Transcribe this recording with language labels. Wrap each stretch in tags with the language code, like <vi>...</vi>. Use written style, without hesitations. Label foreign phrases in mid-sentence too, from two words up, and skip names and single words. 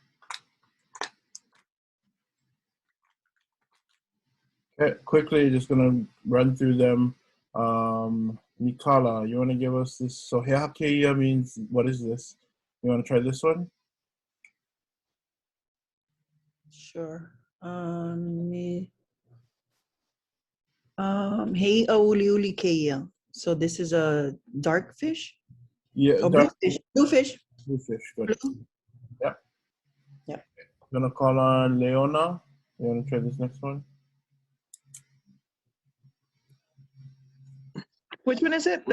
<en>Okay, quickly, just gonna run through them. Nikala, you want to give us this? So heakeia means, what is this? You want to try this one? Sure.</en> <haw>Hey ʻAʻuliuli keia.</haw> <en>So this is a dark fish? Yeah, Oh, blue fish. Blue fish. Blue fish, good. Blue. Yep. Yep. I'm gonna call on Leona. You want to try this next one? Which one is it?</en>